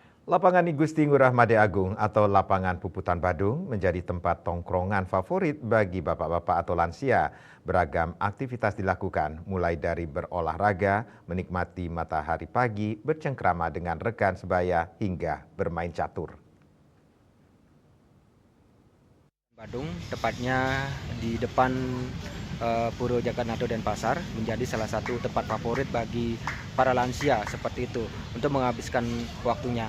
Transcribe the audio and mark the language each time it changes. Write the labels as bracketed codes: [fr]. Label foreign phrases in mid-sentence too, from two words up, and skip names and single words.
[id] Lapangan I Gusti Ngurah Made Agung atau Lapangan Puputan Badung menjadi tempat tongkrongan favorit bagi bapak-bapak atau lansia. Beragam aktivitas dilakukan, mulai dari berolahraga, menikmati matahari pagi, bercengkrama dengan rekan sebaya, hingga bermain catur. Badung, tepatnya di depan Puro Jagannath Denpasar, menjadi salah satu tempat favorit bagi para lansia seperti itu untuk menghabiskan waktunya.